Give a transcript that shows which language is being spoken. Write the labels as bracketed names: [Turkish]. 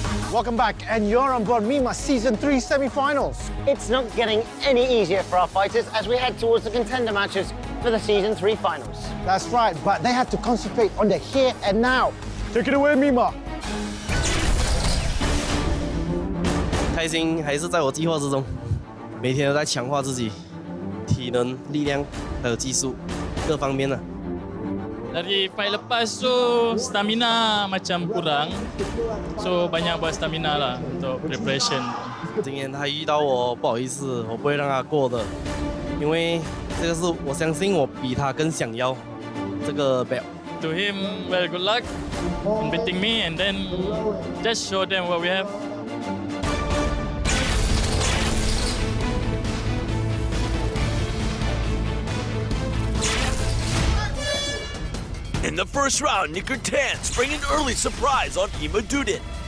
[English] Welcome back, and you're on board Mima Season 3 semi-finals. It's not getting any easier for our fighters as we head towards the contender matches for the Season 3 finals. That's right, but they have to concentrate on the here and now. Take it away, Mima. [Chinese] 开心还是在我计划之中，每天都在强化自己，体能、力量还有技术各方面的。 [Malay] Dari fight lepas tu stamina macam kurang, so banyak buat stamina lah untuk preparation. [Chinese] 今天他遇到我，不好意思，我不会让他过的，因为这个是我相信我比他更想要这个 belt。 [English] To him, well, good luck in beating me, and then just show them what we have. In the first round, Nikertan sprang an early surprise on Imad.